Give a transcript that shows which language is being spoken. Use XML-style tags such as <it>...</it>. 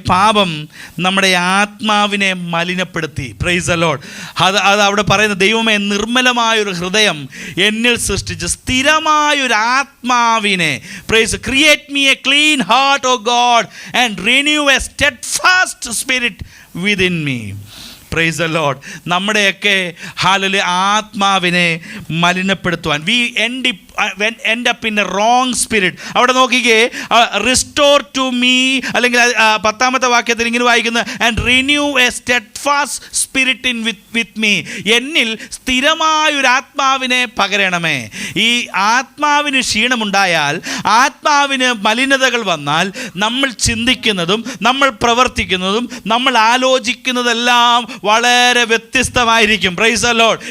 <ml>പാപം നമ്മുടെ ആത്മാവിനെ മലിനപ്പെടുത്തി.</ml> <en>Praise the lord.</en> <ml>അത് അവിടെ പറയുന്ന, ദൈവമേ നിർമ്മലമായൊരു ഹൃദയം എന്നിൽ സൃഷ്ടിച്ച് സ്ഥിരമായൊരു ആത്മാവിനെ,</ml> <en>Praise, create me a clean heart oh God and renew a steadfast spirit within me. Praise the lord.</en> <ml>നമ്മുടെയൊക്കെ ഹല്ലേലൂയ ആത്മാവിനെ മലിനപ്പെടുത്തുവാൻ</ml> <en>We end up in a wrong spirit.</en> <ml>അവിടെ നോക്കിക്കേ,</ml> <en>restore to me,</en> <ml>അല്ലെങ്കിൽ 10-ാമത്തെ വാക്യത്തിൽ ഇങ്ങനെ വായിക്കുന്നത്,</ml> <en>And renew a steadfast spirit in with me.</en> <ml>എന്നിൽ സ്ഥിരമായൊരു ആത്മാവിനെ പകരണമേ. ഈ ആത്മാവിന് ക്ഷീണമുണ്ടായാൽ, ആത്മാവിന് മലിനതകൾ വന്നാൽ, നമ്മൾ ചിന്തിക്കുന്നതും നമ്മൾ പ്രവർത്തിക്കുന്നതും നമ്മൾ ആലോചിക്കുന്നതെല്ലാം വളരെ വ്യത്യസ്തമായിരിക്കും.</ml> <en>Praise the Lord.</en>